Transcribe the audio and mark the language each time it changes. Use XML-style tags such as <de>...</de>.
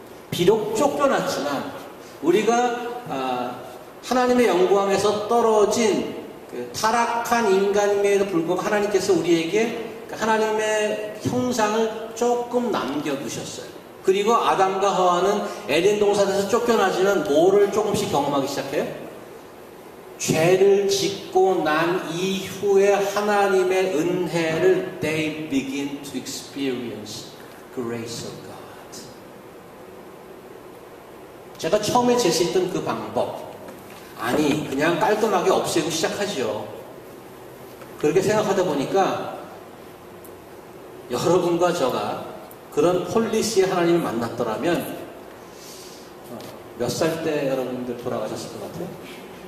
<ko>비록 쫓겨났지만 우리가 하나님의 영광에서 떨어진 그 타락한 인간임에도 불구하고 하나님께서 우리에게 하나님의 형상을 조금 남겨두셨어요. 그리고 아담과 하와는 에덴 동산에서 쫓겨나지만 뭐를 조금씩 경험하기 시작해요? 죄를 짓고 난 이후에 하나님의 은혜를</ko> <en>they begin to experience grace of God.</en> <ko>제가 처음에 제시했던 그 방법, 아니 그냥 깔끔하게 없애고 시작하지요. 그렇게 생각하다 보니까 여러분과 저가 그런 폴리시의 하나님을 만났더라면 몇 살 때 여러분들 돌아가셨을 것 같아요?</ko>